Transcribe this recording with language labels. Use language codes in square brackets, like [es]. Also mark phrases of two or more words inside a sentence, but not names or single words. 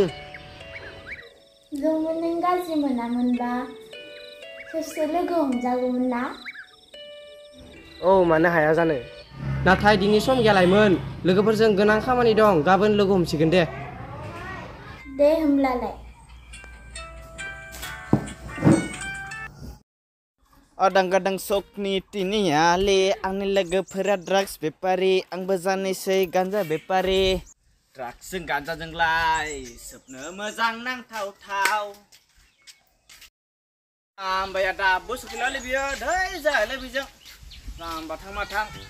[brx] Jwomwn नों गाज्रि मोनामोनबा खेबसे लोगो हमजागौमोन ना औ मानो हाया जानो नाथाय दिनै सम गैया लाइमोन लोगोफोरजों गोनां खामानि दं गाबोन लोगो हमसिगोन दे होमब्लालाय Adang-adang sokni tiniya le आंनि लोगोफोरा ड्राग्स बेपारि आंबो जानोसै गान्जा बेपारि ड्राग्सजों गान्जाजोंलाय सोबनो मोजां नांथाव आमबाया दाबो सफैलालै बियो दै जायालै बिजों जाम्बा थां माथां